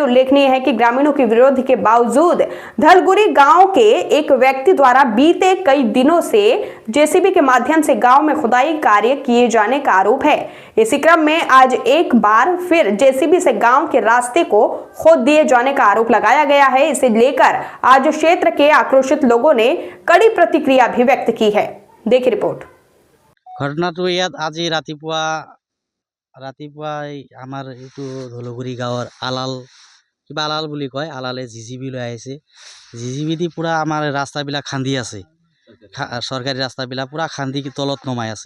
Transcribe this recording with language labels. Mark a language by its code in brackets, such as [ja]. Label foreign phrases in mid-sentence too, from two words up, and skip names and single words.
[hi] उल्लेखनीय है कि ग्रामीणों के विरोध के बावजूद धलगुरी गांव के एक व्यक्ति द्वारा बीते कई दिनों से जेसीबी के माध्यम से गांव में खुदाई कार्य किए जाने का आरोप है। इसी क्रम में आज एक बार फिर जेसीबी से गांव के रास्ते को खोद दिए जाने का आरोप लगाया गया है। इसे लेकर आज क्षेत्र के आक्रोशित लोगों ने कड़ी प्रतिक्रिया भी व्यक्त की है। देखिए रिपोर्ट। [as] ঘটনাটো ইয়াত আজি ৰাতিপুৱা আমাৰ এইটো ধলগুৰি গাঁৱৰ কিবা আলাল বুলি কয়, আলালে জিজিবি লৈ আহিছে। জিজিবি দি পুৰা আমাৰ ৰাস্তাবিলাক খান্দি আছে, চৰকাৰী ৰাস্তাবিলাক পুৰা খান্দি তলত নমাই আছে।